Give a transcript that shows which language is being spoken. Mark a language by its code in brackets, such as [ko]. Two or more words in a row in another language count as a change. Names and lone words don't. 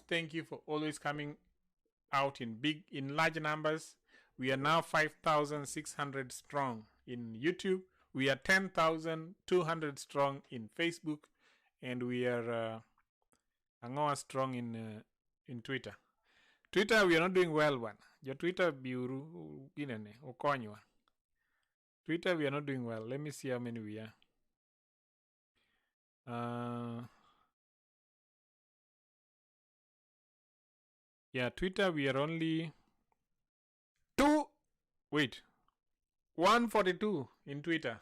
[en] Thank you for always coming out in large numbers. We are now 5,600 strong in YouTube. We are 10,200 strong in Facebook, and we are angoa strong in Twitter. Twitter, we are not doing well one. [luo] Your Twitter biuru ginene okonywa. [en] Twitter, we are not doing well. Let me see how many we are. Yeah, Twitter, we are only 142 in Twitter.